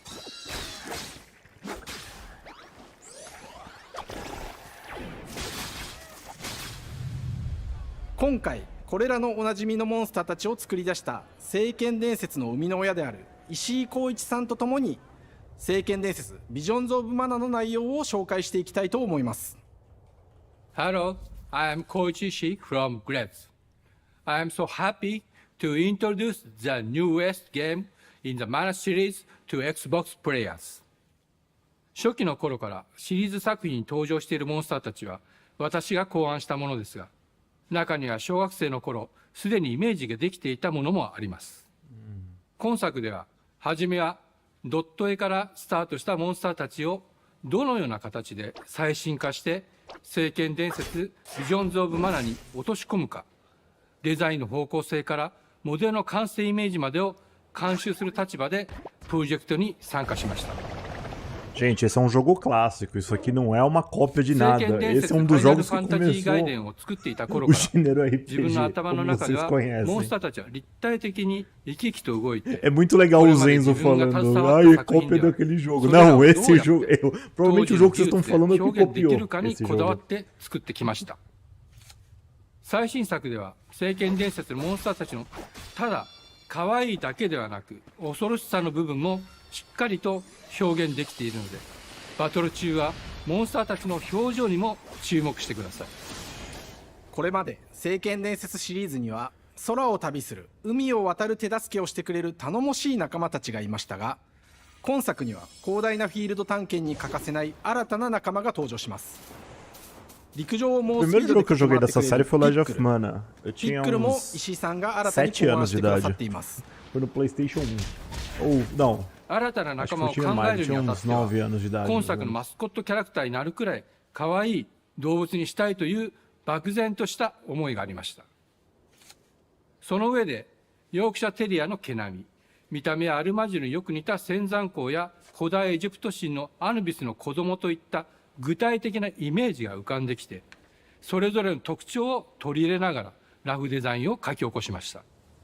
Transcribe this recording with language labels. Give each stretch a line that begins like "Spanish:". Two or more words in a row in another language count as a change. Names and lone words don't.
Japanese: 今回これらのおなじみのモンスターたちを作り出した聖剣伝説の生みの親である石井浩一さんとともに聖剣伝説 Visions of Mana の内容を紹介していきたいと思います。
English: Hello, I am Koichi Ishii from Grabs. I am so happy to introduce the newest game in the Mana series to Xbox players.
Japanese: 初期の頃からシリーズ作品に登場しているモンスターたちは私が考案したものですが、中には小学生の頃すでにイメージができていたものもあります。今作では初めはドット絵からスタートしたモンスターたちをどのような形で最新化して聖剣伝説 Visions of Mana に落とし込むか、デザインの方向性からモデルの完成イメージまでを監修する立場でプロジェクトに参加しました。
Portuguese: Gente, esse é um jogo clássico, isso aqui não é uma cópia de nada. Esse é um dos jogos que começou o gênero RPG, como vocês conhecem. É muito legal o Zenzo falando, ai, é cópia daquele jogo. Não, esse jogo, provavelmente o jogo que vocês estão falando é que copiou esse jogo.
Japanese: 最新作では聖剣伝説のモンスターたちのただ可愛いだけではなく恐ろしさの部分もしっかりと表現できているので、バトル中はモンスターたちの表情にも注目してください。これまで聖剣伝説シリーズには空を旅する海を渡る手助けをしてくれる頼もしい仲間たちがいましたが、今作には広大なフィールド探検に欠かせない新たな仲間が登場します。陸上を猛スピードで駆け回ってくれるピックル。ピックルも石井さんが新たに考案してくださっています。
Portuguese: Foi no PlayStation 1. Ou não.
Japanese: 新たな仲間を考えるにあたっては、今作のマスコットキャラクターになるくらい可愛い動物にしたいという漠然とした思いがありました。その上で、ヨークシャテリアの毛並み、見た目はアルマジルによく似た仙山港や古代エジプト神のアヌビスの子供といった具体的なイメージが浮かんできて、それぞれの特徴を取り入れながらラフデザインを書き起こしました。